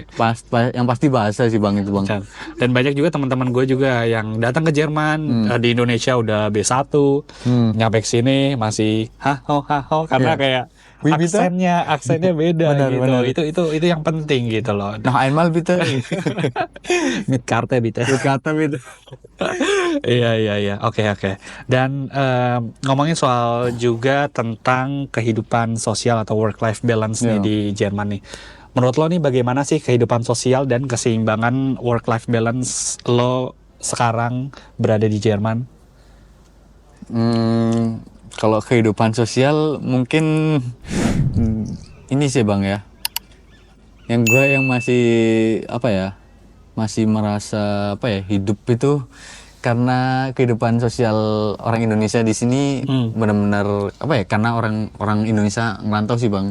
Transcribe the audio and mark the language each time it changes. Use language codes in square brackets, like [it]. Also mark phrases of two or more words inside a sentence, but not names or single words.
[id] yang pasti bahasa sih bang, itu bang. Dan banyak juga teman-teman gue juga yang datang ke Jerman, di Indonesia udah B1, nyampe ke sini masih haho karena kayak aksennya beda. Benar. Itu yang penting gitu loh. Nah, [de] einmal bitte. Mit Karte bitte. [id] Iya. Oke. Dan ngomongin soal juga tentang kehidupan sosial atau [en] work-life balance [id] nih di Jerman nih. Menurut lo nih bagaimana sih kehidupan sosial dan keseimbangan [en] work-life balance [id] lo sekarang berada di Jerman? Kalau kehidupan sosial mungkin ini sih bang ya, yang gue yang masih apa ya, masih merasa apa ya, hidup itu karena kehidupan sosial orang Indonesia di sini benar-benar apa ya, karena orang Indonesia ngerantau sih bang.